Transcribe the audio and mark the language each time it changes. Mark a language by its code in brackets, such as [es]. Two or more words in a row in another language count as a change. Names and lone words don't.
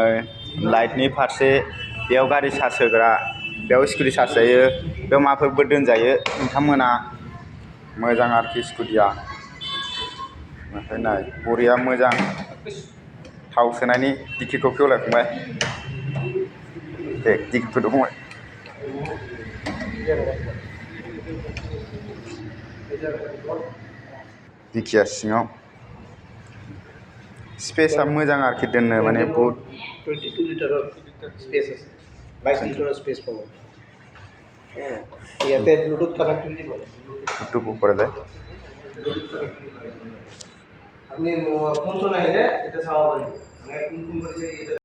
[brx] लाइटनि फारसे बेयाव गारि चार्ज होग्रा बेयाव स्कुटि चार्ज जायो बेयाव माबाफोरबो दोनजायो नोंथांमोना मोजां आरोखि स्कुटिया ओमफ्राय नाय बरिया मोजां थाव सोनायनि डिकिखौ खेवलाय फंबाय दे डिकिखौ दं फंबाय डिकिया सिङाव स्पेसा मोजां आरोखि दोननो माने बहुत [as] 22 লিটাৰৰ স্পেচ আছে 22 লিটাৰৰ স্পেচ পাব ইয়াতে [en] Bluetooth connectivity [as] পাব ব্লুটুথ কৰা যায় আপনি কোন আহিলে এটা চাব পাৰিব মানে কোন কোন কৰিছে